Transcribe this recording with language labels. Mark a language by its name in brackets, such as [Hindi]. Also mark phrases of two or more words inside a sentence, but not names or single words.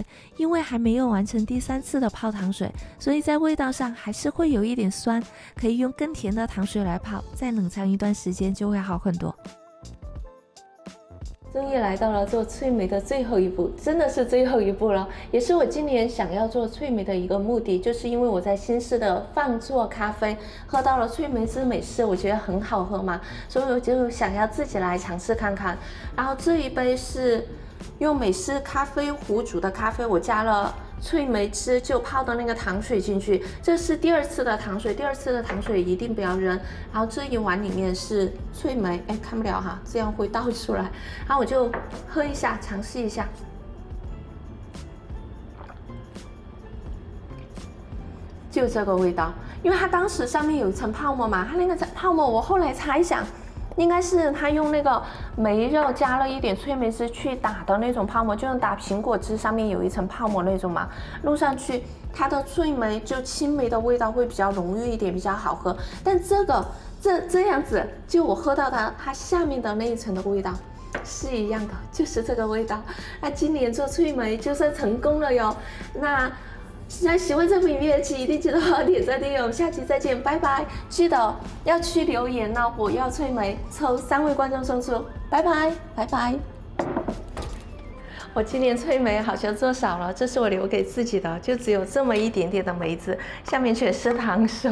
[Chinese] 因為還沒有完成第3次的泡糖水，所以在味道上還是會有一點酸，可以用更甜的糖水來泡，再冷藏一段時間就會好很多。終於來到了做脆梅的最後一步，真的是最後一步了，也是我今年想要做脆梅的一個目的，就是因為我在新式的放做咖啡喝到了脆梅之美式，我覺得很好喝嘛，所以我就想要自己來嘗試看看。然後這一杯是用美式咖啡壺煮的咖啡，我加了脆梅汁就泡的那個糖水進去，這是第2次的糖水，第2次的糖水一定不要扔。然後這一碗裡面是脆梅，哎，看不了哈，這樣會倒出來。然後我就喝一下，嘗試一下，就這個味道。因為它當時上面有一層泡沫嘛，它那個泡沫我後來猜想，應該是他用那個梅肉加了一點脆梅汁去打的那種泡沫，就像打蘋果汁上面有一層泡沫那種嘛，弄上去它的脆梅就青梅的味道會比較濃郁一點，比較好喝。但這個這樣子，就我喝到它下面的那一層的味道是一樣的，就是這個味道。那今年做脆梅就算成功了喲。那喜歡這部影片的記得一定記得點讚訂閱，我們下期再見，拜拜！記得要去留言呢，我要脆梅，抽3位觀眾送出，拜拜，拜拜。我今年脆梅好像做少了，這是我留給自己的，就只有這麼一點點的梅子，下面全是糖水。